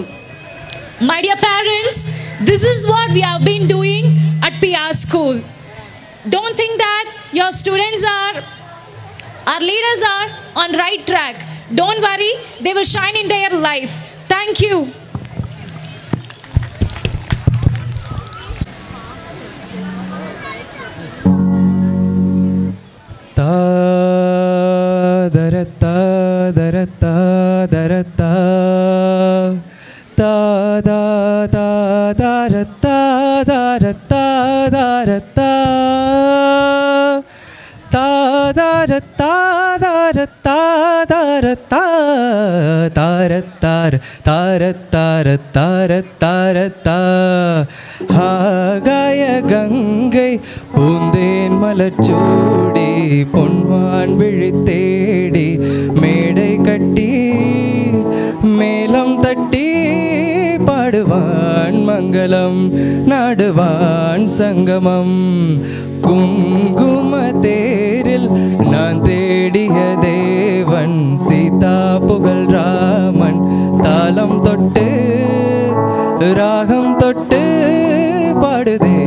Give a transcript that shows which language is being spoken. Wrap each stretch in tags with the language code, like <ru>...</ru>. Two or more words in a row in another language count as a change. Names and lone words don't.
<en>My dear parents, this is what we have been doing at PR School. Don't think that your students our leaders are on right track. Don't worry, they will shine in their life. Thank you. Ta-da-da-ta, da-da-ta, ta-da-da-da-da-da-ta, da-da-ta, da-da-ta, ta-da-da-ta, da-da-ta, da-da-ta, ta-da-ta, ta-da-ta,</en> <ta>ஆகாய கங்கை பூந்தேன் மலச்சூடி பொன்வான் விழி தேடி மேடை கட்டி மேலம் தட்டி பாடுவான் மங்களம் நாடுவான் சங்கமம் குங்கும தேரில் நான் தேடிய தேவன் சீதா புகழ் ராமன் தாளம் தொட்டு ராகம் தொட்டு பாடுதே</ta>